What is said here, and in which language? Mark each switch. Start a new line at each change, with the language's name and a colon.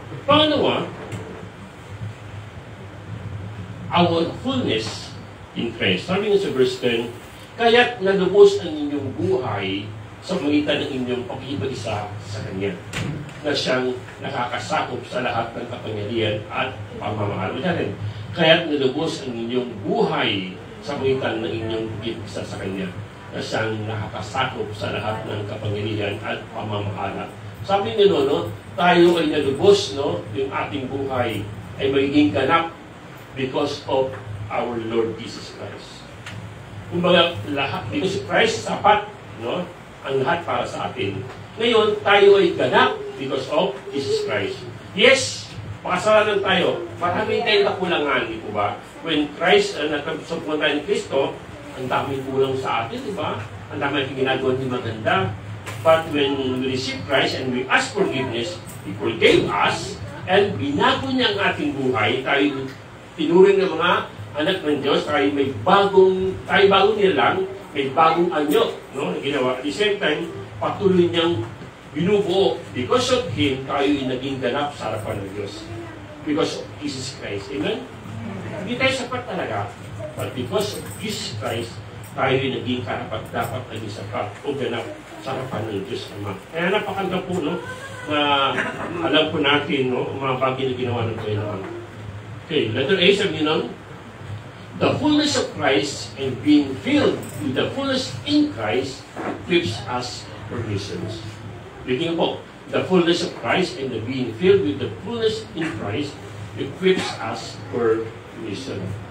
English: Pangalawa, our fullness in Christ.
Filipino: Sabi nga sa verse 10, kaya't nalubos ang inyong buhay sa magitan ng inyong pag-iba-isa sa Kanya, na siyang nakakasakop sa lahat ng kapangyarihan at pamamahal. Kaya't nalubos ang inyong buhay sa magitan ng inyong pag-iba-isa sa Kanya, na siyang nakakasakop sa lahat ng kapangyarihan at pamamahala. Sabi nyo, no, tayo ay nalubos, no, yung ating buhay ay magiging ganap
English: because of our Lord Jesus Christ.
Filipino: Kumbaga, lahat, because Christ sapat, no, ang lahat para sa atin. Ngayon, tayo ay ganap
English: because of Jesus Christ.
Filipino: Yes, makasalanan tayo. Marami tayong kakulangan, di po ba?
English: When Christ,
Filipino: nagkabisok tayo ni Kristo, ang daming kulang sa atin, di ba? Ang daming ginagawa hindi maganda.
English: But when we receive Christ and we ask forgiveness, He forgave us,
Filipino: and binago niya ang ating buhay. Tayo tinuring ng mga anak ng Diyos, tayo bagong nilang, may bagong anyo, no, na ginawa.
English: At the same time,
Filipino: patuloy niyang binubuo.
English: Because of Him,
Filipino: tayo ay naging ganap sa harapan ng Diyos.
English: Because of Jesus Christ. Amen?
Filipino: Hindi tayo sapat talaga.
English: But because of Jesus Christ,
Filipino: tayo ay naging karapat-dapat naging sapat o ganap sa harapan ng Diyos Ama. Kaya napakaganda po, no, na alam po natin, no, mga bagay na ginawa ng Panginoon.
English: Okay, letter A,
Filipino: sabi nyo,
English: the fullness of Christ and being filled with the fullness in Christ equips us for missions.
Filipino: Bigyan po,
English: the fullness of Christ and the being filled with the fullness in Christ equips us for mission.